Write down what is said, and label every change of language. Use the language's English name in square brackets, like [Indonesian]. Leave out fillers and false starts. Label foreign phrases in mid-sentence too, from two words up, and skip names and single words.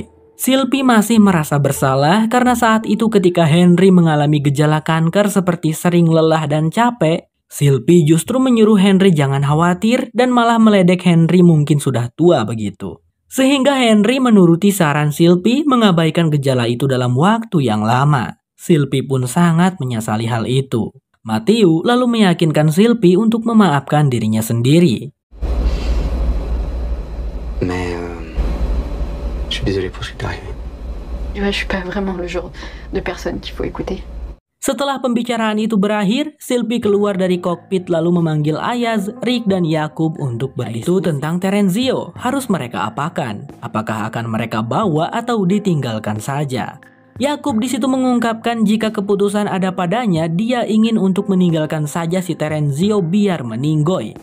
[Indonesian] Silpi masih merasa bersalah karena saat itu ketika Henry mengalami gejala kanker seperti sering lelah dan capek, Silpi justru menyuruh Henry jangan khawatir dan malah meledek Henry mungkin sudah tua begitu. Sehingga Henry menuruti saran Silpi mengabaikan gejala itu dalam waktu yang lama. Silpi pun sangat menyesali hal itu. Matthew lalu meyakinkan Silpi untuk memaafkan dirinya sendiri. [French] Mais je suis désolé pour ce qui t'est arrivé. Ouais, je suis pas vraiment le genre de personne qu'il faut écouter. [Indonesian] Setelah pembicaraan itu berakhir, Sylvie keluar dari kokpit lalu memanggil Ayaz, Rick, dan Yakub untuk berdiskusi tentang Terenzio. Harus mereka apakan? Apakah akan mereka bawa atau ditinggalkan saja? Yakub di situ mengungkapkan jika keputusan ada padanya, dia ingin untuk meninggalkan saja si Terenzio biar meninggoy.